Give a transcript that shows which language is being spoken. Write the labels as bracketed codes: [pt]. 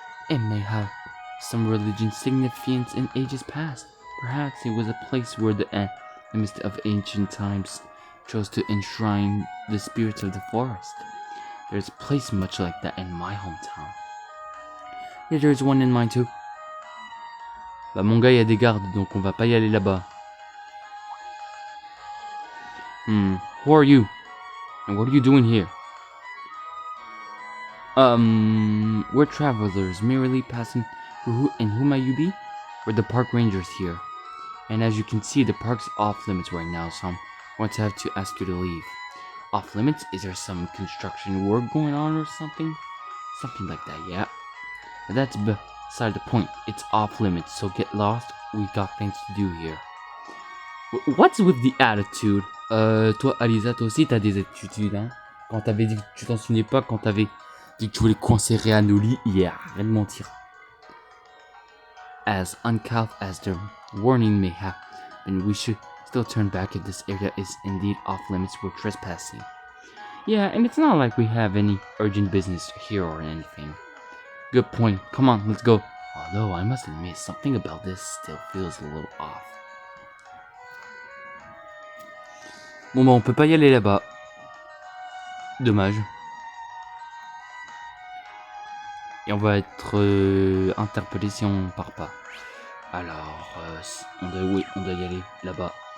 [en] It may have some religious significance in ages past. Perhaps it was a place where the animists of ancient times chose to enshrine the spirits of the forest. There's a place much like that in my hometown. Yeah, there's one in mine too. [fr] Bah mon gars, il y a des gardes, donc on va pas y aller là-bas. [en] Who are you? And what are you doing here? We're travelers, merely passing through. And who might you be? We're the park rangers here. And as you can see, the park's off limits right now, so I'm going to have to ask you to leave. Off limits? Is there some construction work going on or something? Something like that, yeah. But that's beside the point. It's off limits, so get lost. We've got things to do here. What's with the attitude? [fr] Toi, Alisa, toi aussi, t'as des attitudes, hein? Quand t'avais dit que tu t'en souvenais pas, quand t'avais dit que tu voulais coincer Rhéanoli, yeah, arrête de mentir. [en] As uncouth as the warning may have been, we should still turn back if this area is indeed off limits. We're trespassing. Yeah, and it's not like we have any urgent business here or anything. Good point. Come on, let's go. Although, I must admit, something about this still feels a little off. [fr] Bon bah on peut pas y aller là-bas. Dommage. Et on va être interpellé si on part pas. Alors, on doit y aller là-bas.